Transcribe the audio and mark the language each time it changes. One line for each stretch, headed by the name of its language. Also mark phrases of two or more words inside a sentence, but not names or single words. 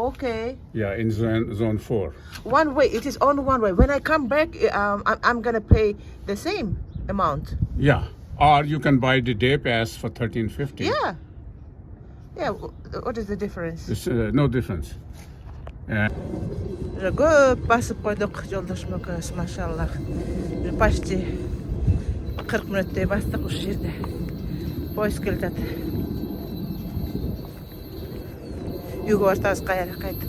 English: okay. Yeah, in zone 4. One way. It is only one way. When I come back, I'm gonna pay the same amount. Yeah. Or you can buy the day pass for $13.50. Yeah. Yeah. What is the difference? It's no difference.
Kazakh: Көп басып қойдық жолдашым екеуміз, машаллах. Почти 40 минуттай бастық осы жерде. Поезд келді. Үйге бартамыз қайтып.